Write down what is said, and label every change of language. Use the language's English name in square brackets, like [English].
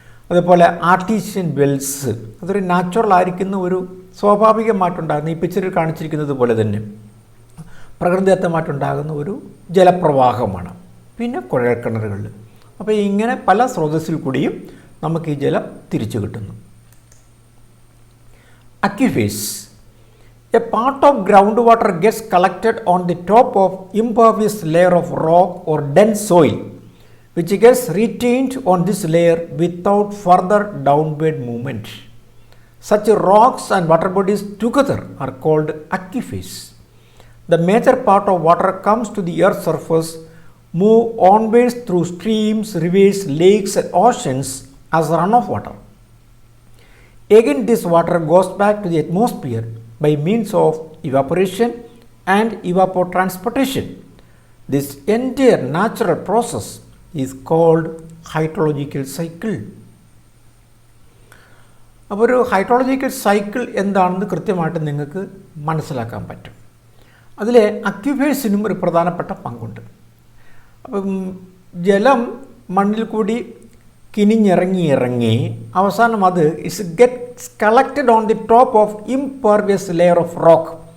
[Malayalam] അതുപോലെ artesian Wells, അതൊരു natural ആയിരിക്കുന്ന ഒരു സ്വാഭാവികമായിട്ടുണ്ടാകുന്ന, ഈ പിക്ചറിൽ കാണിച്ചിരിക്കുന്നത് പോലെ തന്നെ പ്രകൃതിദത്തമായിട്ടുണ്ടാകുന്ന ഒരു ജലപ്രവാഹമാണ്. പിന്നെ കുഴൽക്കിണറുകൾ. അപ്പോൾ ഇങ്ങനെ പല സ്രോതസ്സിൽ കൂടിയും നമുക്ക് ഈ ജലം തിരിച്ചു കിട്ടുന്നു. [English] Aquifers. A part of groundwater gets collected on the top of impervious layer of rock or dense soil, which gets retained on this layer without further downward movement. Such rocks and water bodies together are called aquifers. The major part of water comes to the earth's surface, move onwards through streams, rivers, lakes and oceans as runoff water. Again, this water goes back to the atmosphere by means of evaporation and evapotranspiration. This entire natural process is called hydrological cycle. [Malayalam] അപ്പോൾ ഒരു hydrological cycle എന്താണെന്ന് കൃത്യമായിട്ട് നിങ്ങൾക്ക് മനസ്സിലാക്കാൻ പറ്റും. അതിൽ അക്യുഫേഴ്സിനും ഒരു പ്രധാനപ്പെട്ട പങ്കുണ്ട്. അപ്പം ജലം മണ്ണിൽ കൂടി കിനിഞ്ഞിറങ്ങി അവസാനം അത് [English] Gets collected on the top of impervious layer of rock.